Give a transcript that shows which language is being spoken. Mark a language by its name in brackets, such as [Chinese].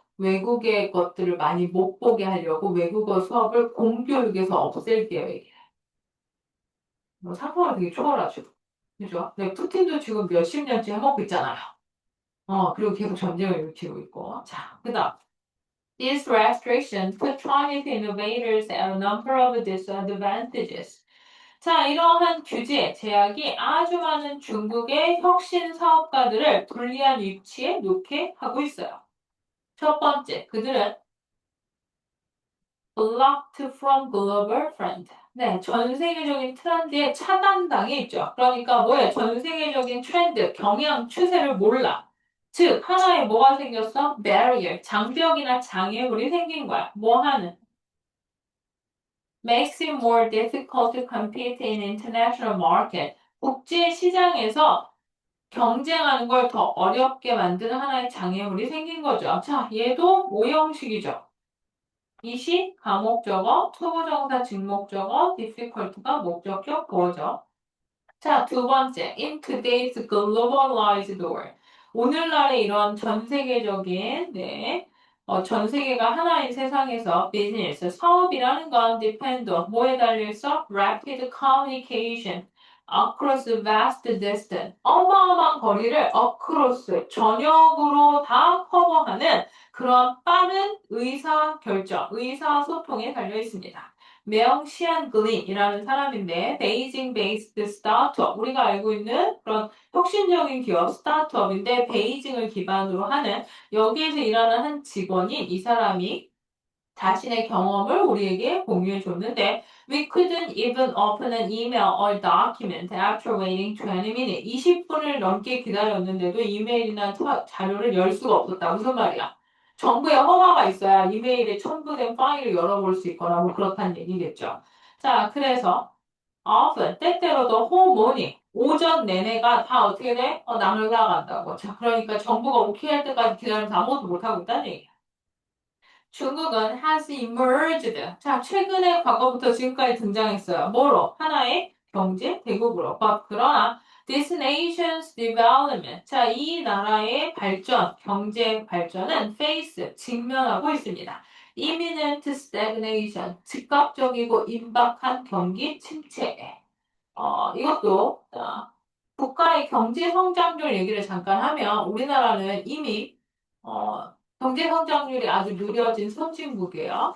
[Korean] 외국의 것들을 많이 못 보게 하려고 외국어 수업을 공교육에서 없앨 계획이에요. 뭐 상황이 되게 초월하죠. 그죠? 네, 푸틴도 지금 몇십 년째 해먹고 있잖아요. 그리고 계속 전쟁을 일으키고 있고. 자, 그 다음. [English] These restrictions put Chinese innovators at a number of disadvantages. [Korean] 자, 이러한 규제, 제약이 아주 많은 중국의 혁신 사업가들을 불리한 위치에 놓게 하고 있어요. 첫 번째, 그들은 [English] blocked from global trend. [Korean] 네, 전 세계적인 트렌드에 차단당해 있죠. 그러니까 뭐예요? 전 세계적인 트렌드, 경향, 추세를 몰라. 즉, 하나에 뭐가 생겼어? barrier, 장벽이나 장애물이 생긴 거야. 뭐 하는? [English] makes it more difficult to compete in international market. [Korean] 국제 시장에서 경쟁하는 걸 더 어렵게 만드는 하나의 장애물이 생긴 거죠. 자, 얘도 오형식이죠. 이시 가목적어, 투부정사 직목적어, difficult가 목적격 보어죠. 자, 두 번째, [English] in today's globalized world. [Korean] 오늘날의 이런 전 세계적인, 전 세계가 하나인 세상에서 비즈니스, 사업이라는 건 [English] depend on [Korean] 뭐에 달려있어? [English] rapid communication across vast distance. [Korean] 어마어마한 거리를 across, 전역으로 다 커버하는 그런 빠른 의사결정, 의사소통에 달려있습니다. 명시안 글린이라는 사람인데 베이징 베이스드 스타트업 우리가 알고 있는 그런 혁신적인 기업 스타트업인데 베이징을 기반으로 하는 여기에서 일하는 한 직원인 이 사람이 자신의 경험을 우리에게 공유해 줬는데 [English] We couldn't even open an email or document after waiting 20 minutes. [Korean] 20분을 넘게 기다렸는데도 이메일이나 자료를 열 수가 없었다. 무슨 말이야? 정부의 허가가 있어야 이메일에 첨부된 파일을 열어볼 수 있거나 뭐 그렇다는 얘기겠죠. 자, 그래서 often 때때로도 [English] whole morning [Korean] 오전 내내가 다 어떻게 돼? 나물나간다고. 자, 그러니까 정부가 오케이 할 때까지 기다리면서 아무것도 못하고 있다는 얘기야. 중국은 [English] has emerged. [Korean] 자, 최근에 과거부터 지금까지 등장했어요. 뭐로? 하나의 경제 대국으로. 그러나 [English] this nation's development. [Korean] 자, 이 나라의 발전, 경제 발전은 face, 직면하고 있습니다. [English] imminent stagnation. [Korean] 즉각적이고 임박한 경기 침체에. 이것도 국가의 경제 성장률 얘기를 잠깐 하면 우리나라는 이미 경제 성장률이 아주 느려진 선진국이에요.